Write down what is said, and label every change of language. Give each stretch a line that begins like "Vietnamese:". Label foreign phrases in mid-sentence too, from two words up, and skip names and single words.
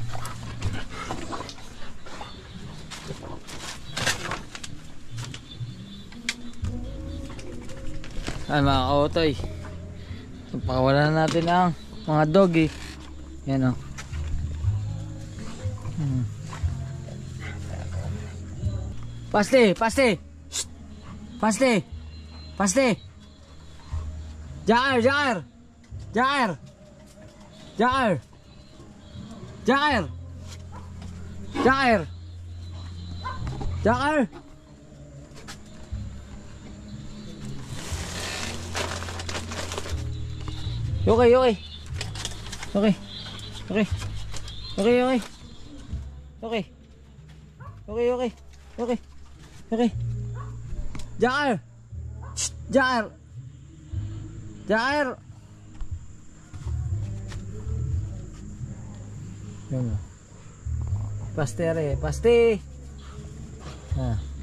Filipino: Ay mga kaotoy, pakawalan natin ang mga doggy. Yan o. Paste, paste. Shh. Paste. Paste. Jair, Jair. Jair. Jair. Jair. Jair. Jair. Okay, okay. Okay. Okay. Okay, okay. Okay. Okay, okay. Okay. Okay. Jair. Jair. Jair. Yun. Paste re, paste. Ah.